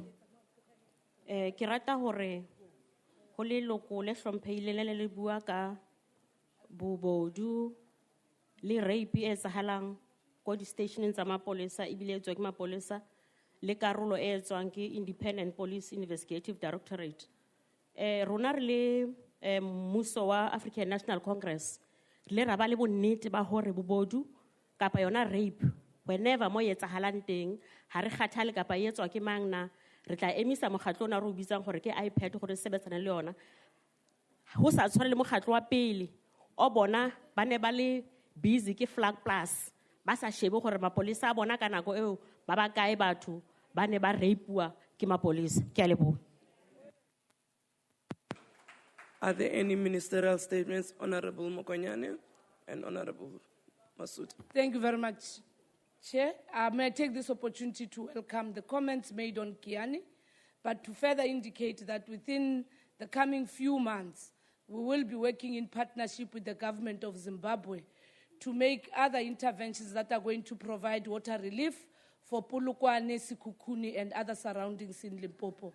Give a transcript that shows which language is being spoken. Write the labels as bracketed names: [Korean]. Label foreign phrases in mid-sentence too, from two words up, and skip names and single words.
[Southern Sotho] Ke rata hore ho leloko le hlomphehileng le bua ka bobodu le rape e etsahalang ko di-stationeng tsa mapolesa ebile e etswa ke mapolesa le karolo e etswang ke Independent Police Investigative Directorate. Rona re le mmuso wa African National Congress le ra ba le bonnete ba hore bobodu kapa yona rape whenever mo etsahalang teng ha re kgathale kapa e etswa ke mang na re tla emisa mokgatlo ona re o bitsang gore ke iPad gore sebetsana le yona ho sa tshware le mokgatlo wa pele o bona ba ne ba le busy ke Flag Plus ba sa shebe gore mapolisa a bona ka nako eo ba ba kae batho ba ne ba rapua ke mapolisa. Ke a leboha. [English] Are there any ministerial statements, Honorable Mokonyane and Honorable Masud? Thank you very much, Chair. May I take this opportunity to welcome the comments made on Kiani, but to further indicate that within the coming few months, we will be working in partnership with the government of Zimbabwe to make other interventions that are going to provide water relief for Polokwane, Sikukuni, and other surroundings in Limpopo.